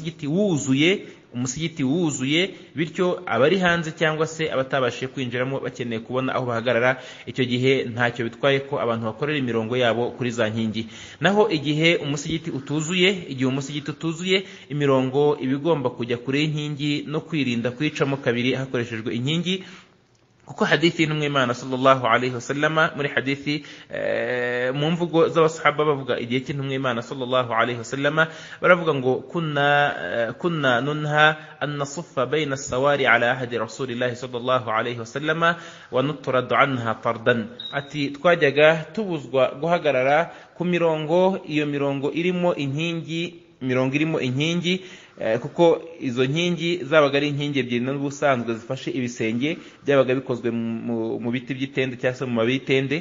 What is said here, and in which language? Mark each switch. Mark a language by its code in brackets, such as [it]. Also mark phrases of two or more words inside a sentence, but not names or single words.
[rw] umusigiti wuzuye bityo abari hanze cyangwa se abatabashije kwinjiramo bakeneye kubona aho bahagarara, icyo gihe ntacyo bitwaye ko abantu bakorera imirongo yabo kuri za nkingi. Naho igihe umusigiti utuzuye, imirongo ibigomba kujya kure y'inkingi no kwirinda kuyicamo kabiri hakoreshejwe inkingi, kuko hadithi y'intumwa y'Imana [ar] صلى الله عليه وسلم, [rw] muri hadithi mu mvugo z'abasahaba bavuga igihe cy'intumwa y'Imana [ar] صلى الله عليه وسلم, [rw] baravuga ngo [ar] كنا ننهى أن نصف بين السواري على عهد رسول الله صلى الله عليه وسلم ونطرد عنها طردا. [rw] Ati twajyaga tubuzwa guhagarara ku mirongo, iyo mirongo irimo inkingi, kuko izo nkingi zabaga ari inkingi ebyiri n'ubusanzwe zifashe ibisenge, byabaga bikozwe mu biti by'itende cyangwa se mu mababi y'itende.